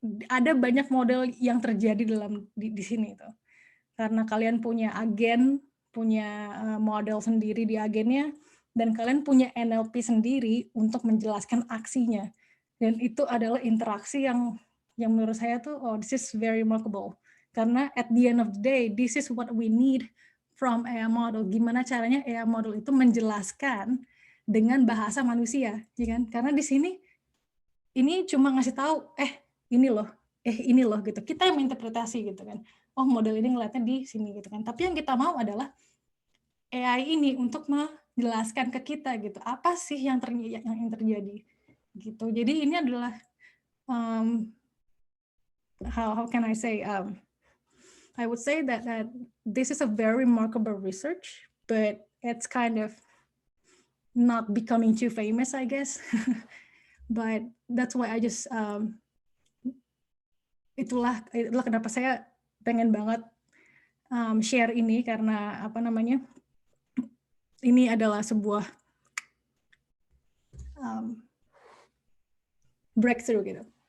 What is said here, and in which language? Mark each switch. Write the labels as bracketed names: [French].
[Indonesian] Ada banyak model yang terjadi di sini itu. Karena kalian punya agen, punya model sendiri di agennya, dan kalian punya NLP sendiri untuk menjelaskan aksinya. Dan itu adalah interaksi yang menurut saya tuh, [English] this is very remarkable. [Indonesian] Karena [English] at the end of the day, this is what we need from AI model. [Indonesian] Gimana caranya AI model itu menjelaskan dengan bahasa manusia, ya kan? Karena di sini ini cuma ngasih tahu, ini loh gitu. Kita yang menginterpretasi gitu kan. Model ini ngeliatnya di sini gitu kan. Tapi yang kita mau adalah AI ini untuk menjelaskan ke kita gitu. Apa sih yang terjadi gitu. Jadi ini adalah [English] how can I say, I would say that this is a very remarkable research, but it's kind of not becoming too famous, I guess. But that's why I just [Indonesian] itulah kenapa saya pengen banget share ini, karena ini adalah sebuah breakthrough gitu.